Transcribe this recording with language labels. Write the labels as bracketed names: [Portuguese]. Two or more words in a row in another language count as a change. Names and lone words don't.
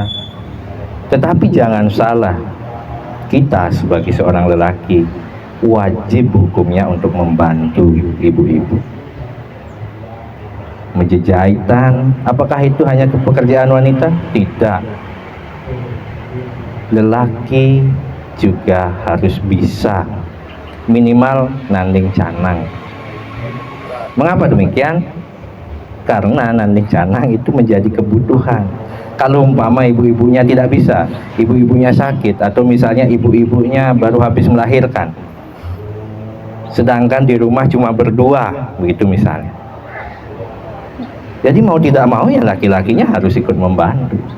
[Indonesian] Tetapi jangan salah, kita sebagai seorang lelaki wajib hukumnya untuk membantu ibu-ibu. Menjejahitan, apakah itu hanya pekerjaan wanita? Tidak. Lelaki juga harus bisa minimal nanding canang. Mengapa demikian? Karena nanding canang itu menjadi kebutuhan. Kalau umpama ibu-ibunya tidak bisa, ibu-ibunya sakit, atau misalnya ibu-ibunya baru habis melahirkan, sedangkan di rumah cuma berdua, begitu misalnya. Jadi mau tidak mau ya laki-lakinya harus ikut membantu.